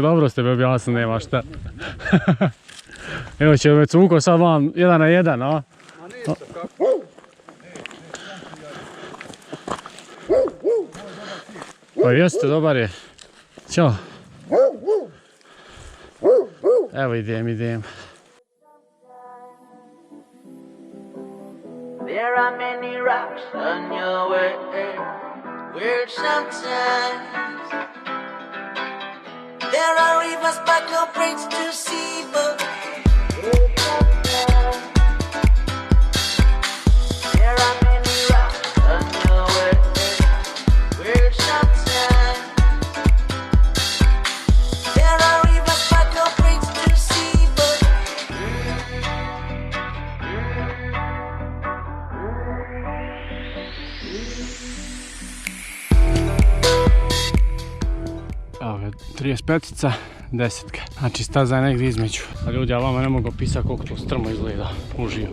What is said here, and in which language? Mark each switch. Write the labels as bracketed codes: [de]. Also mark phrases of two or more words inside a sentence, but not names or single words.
[bs] dobro ste mi objasnili, nema šta. Evo će me cuko sad vam 1 na 1, a? A nisam kako. Pa jeste, dobar je. Ćao. Evo idem. [en] There are many rocks on your way, where sometimes there are rivers but no bridge to see, but there are many rocks on your way, where sometimes there are rivers but no bridge to see, but [bs] Evo ga, 35-ica, 10-ka. Znači staza je negdje između. A ljudi, ja vama ne mogu opisati koliko to strmo izgleda uživo.